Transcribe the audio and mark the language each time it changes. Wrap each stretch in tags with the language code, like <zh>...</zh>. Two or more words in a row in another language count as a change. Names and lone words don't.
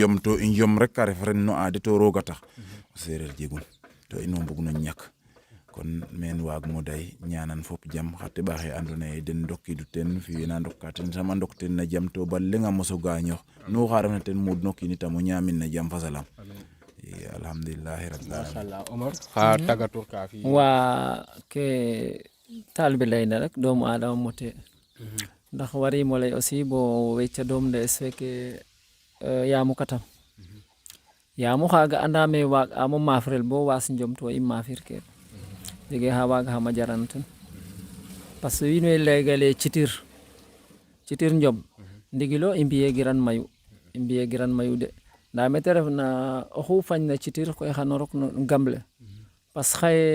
<srr>njom rek a ref ren no aade to rooga tax o seereer jegun to ino mbug no ñak kon men waagmo day ñaanan fop jam xa teɓ axe andoona yee den ndokiidu ten fi'eena ndokka ten sama ndok ten na jam to ba leŋ a mos o gaañoox nu xa refna ten muud no kiin itam o ñaamin na jam fa salaam</srr> <ar>الحمد لله رب العالمين</ar> <srr>mashallah Omar xa tagator ka fi waa ke taalibe layna rek doomu aadama mote ndax warimo lay aussi bo wecca doom nde feke yaamu katam yaamu xaaga andame waag amo maafrel bo waas njom to i maafirke jege xa waaga xama jaran ten</srr> <fr>parce que</fr> <srr>wiin we laygale citir njom ndigilo i mbiyegiran mayu de nda mete refna oxu fañna citir koy xano rok no gamble</srr> <fr>parce que</fr> <srr>xaye</srr>